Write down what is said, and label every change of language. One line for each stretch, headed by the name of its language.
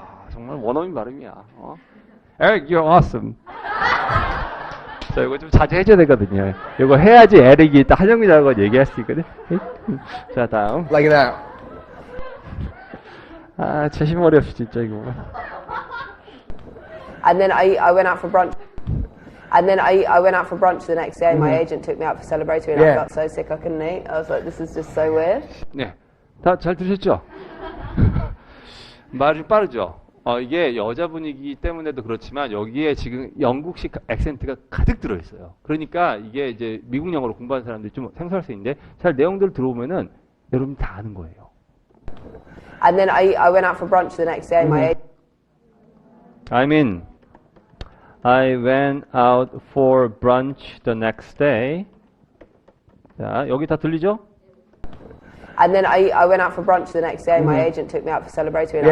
Korean: 정말 원어민 발음이야.
English: Eric, you're awesome.
Korean: 자, 이거 좀 자주 해줘야 되거든요. 이거 해야지 에릭이 딱 한영민이라고 얘기할 수 있거든. 자, 다음.
English: Like that.
Korean: 재심머리 없이 진짜 이거.
English: And then I went out for brunch. And then I went out for brunch the next day. My agent took me out for celebratory, and I Yeah. felt so sick I couldn't eat. I was like, this is just so weird.
Korean: 네, 다 잘 들으셨죠? 말이 빠르죠? 이게 여자 분위기 때문에도 그렇지만 여기에 지금 영국식 액센트가 가득 들어있어요. 그러니까 이게 이제 미국 영어로 공부하는 사람들이 좀 생소할 수 있는데 잘 내용들 들어오면은 여러분 다 아는 거예요.
English: And then I went out for brunch the next day. My agent I went out for brunch the next day.
Korean: 자, 여기 다 들리죠?
English: And then I went out for brunch the next day. My agent took me out for celebratory, and I